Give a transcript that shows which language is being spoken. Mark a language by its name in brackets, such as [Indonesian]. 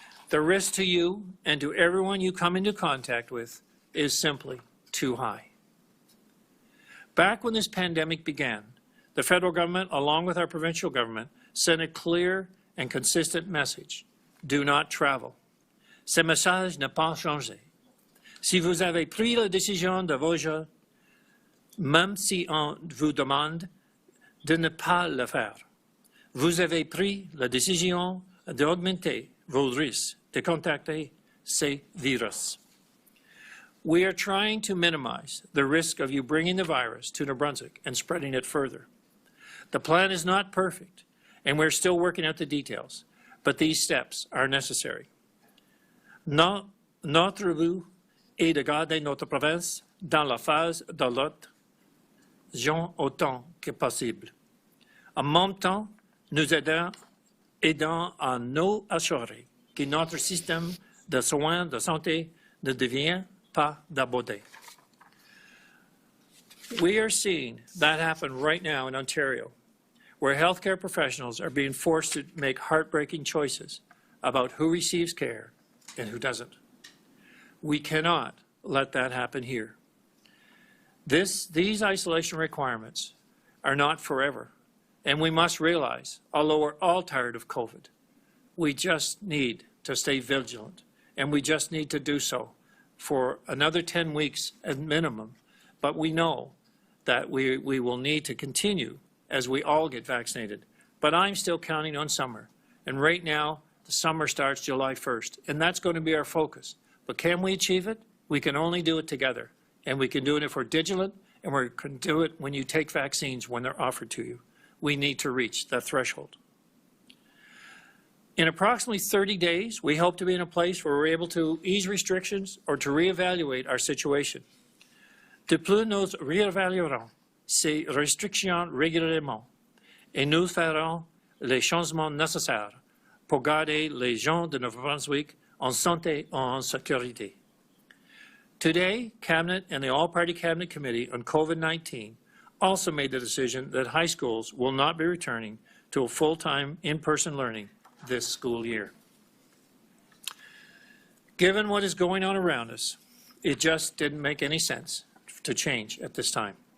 [English] The risk to you and to everyone you come into contact with is simply too high. Back when this pandemic began, the federal government, along with our provincial government, sent a clear and consistent message. Do not travel. [French] Ce message n'a pas changé. Si vous avez pris la décision de voyager, même si on vous demande de ne pas le faire, vous avez pris la décision d'augmenter vos risques de contacter ces virus. [English] We are trying to minimize the risk of you bringing the virus to New Brunswick and spreading it further. The plan is not perfect, and we're still working out the details, but these steps are necessary. [French] Notre but est de garder notre province dans la phase de l'adaptation autant que possible. En même temps, nous aidons à nous assurer que notre système de soins de santé ne devient pas d'abordé. [English] We are seeing that happen right now in Ontario, where healthcare professionals are being forced to make heartbreaking choices about who receives care and who doesn't. We cannot let that happen here. These isolation requirements are not forever, and we must realize, although we're all tired of COVID, we just need to stay vigilant, and we just need to do so for another 10 weeks at minimum. But we know that we will need to continue as we all get vaccinated. But I'm still counting on summer. And right now, the summer starts July 1st, and that's going to be our focus. But can we achieve it? We can only do it together. And we can do it if we're vigilant, and we can do it when you take vaccines when they're offered to you. We need to reach that threshold. In approximately 30 days, we hope to be in a place where we're able to ease restrictions or to reevaluate our situation. [French] De plus, nous réévaluerons ces restrictions régulièrement et nous ferons les changements nécessaires pour garder les gens de Nouveau-Brunswick en santé et en sécurité. [English] Today, Cabinet and the All-Party Cabinet Committee on COVID-19 also made the decision that high schools will not be returning to a full-time in-person learning this school year. Given what is going on around us, it just didn't make any sense to change at this time.